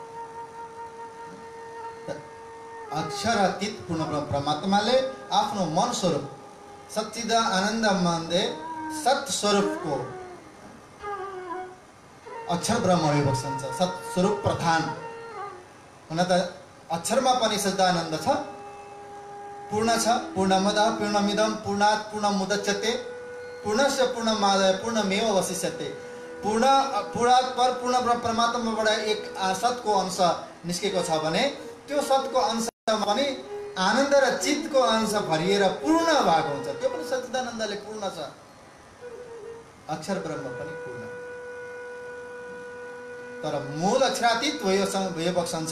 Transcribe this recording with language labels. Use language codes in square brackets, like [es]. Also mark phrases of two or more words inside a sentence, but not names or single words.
[ne] अक्षरातीत पूर्ण परमात्माले आफ्नो मन स्वरूप सच्चिदा आनन्द मन्दे सत स्वरूपको अक्षर ब्रह्म बस्छ। सत स्वरूप प्रधान हुन त अक्षरमा पनि सच्चिदानन्द छ, पूर्ण छ। [sa] पूर्णमदः पूर्णमिदं पूर्णात् पूर्णमुदच्यते पूर्णस्य पूर्णमादाय पूर्णमेव अवशिष्यते। [ne] पूर्णात् पर पूर्ण परमात्माबाट एक सतको अंश निस्केको छ भने त्यो सतको अंशमा पनि आनन्द र चित्तको अंश भरिएर पूर्ण भएको हुन्छ। त्यो पनि सच्चिदानन्दले पूर्ण छ। अक्षर ब्रह्म पनि पूर्ण, तर मूल अक्षरातीत भयो बक्सन्छ।